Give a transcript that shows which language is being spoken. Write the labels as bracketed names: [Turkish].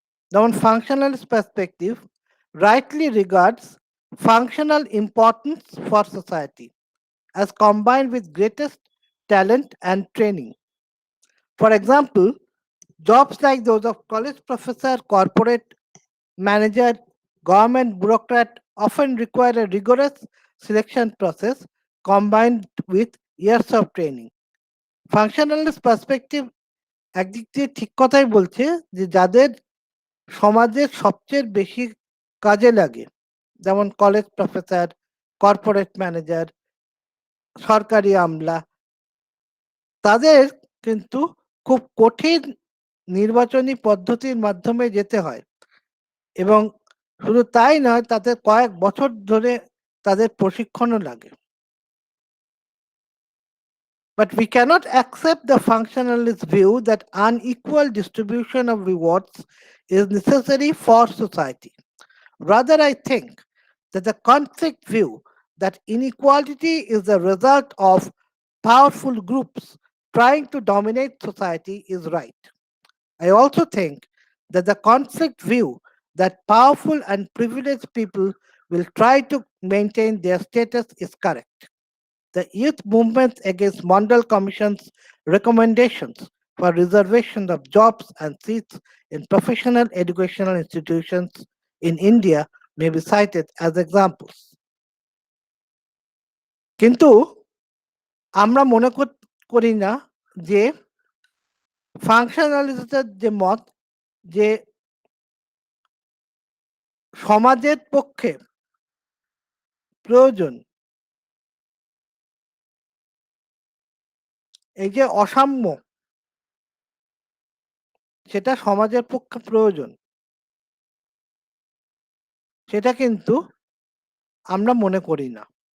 [Bangla] যেমন [English] functionalist perspective rightly regards functional importance for society as combined with greatest talent and training. For example, jobs like those of college professor, corporate manager, government bureaucrat often require a rigorous selection process combined with years of training. [Bangla] Functionalist perspective একদিক দিয়ে ঠিক কথাই বলছে যে যাদের সমাজের সবচেয়ে বেশি কাজে লাগে, যেমন কলেজ প্রফেসর, কর্পোরেট ম্যানেজার, সরকারি আমলা, তাদের কিন্তু খুব কঠিন নির্বাচনী পদ্ধতির মাধ্যমে যেতে হয় এবং শুধু তাই নয়, তাদের কয়েক বছর ধরে তাদের প্রশিক্ষণও লাগে। [English] But we cannot accept the functionalist view that unequal distribution of rewards is necessary for society. Rather, I think that the conflict view that inequality is the result of powerful groups trying to dominate society is right. I also think that the conflict view that powerful and privileged people will try to maintain their status is correct. The youth movement against Mondal Commission's recommendations for reservation of jobs and seats in professional educational institutions in India may be cited as examples. [Bangla] কিন্তু আমরা মনে করি না যে ফাংশনালিস্টের যে মত যে সমাজের পক্ষে প্রয়োজন, এই যে অসাম্য, সেটা সমাজের পক্ষে প্রয়োজন, সেটা কিন্তু আমরা মনে করি না।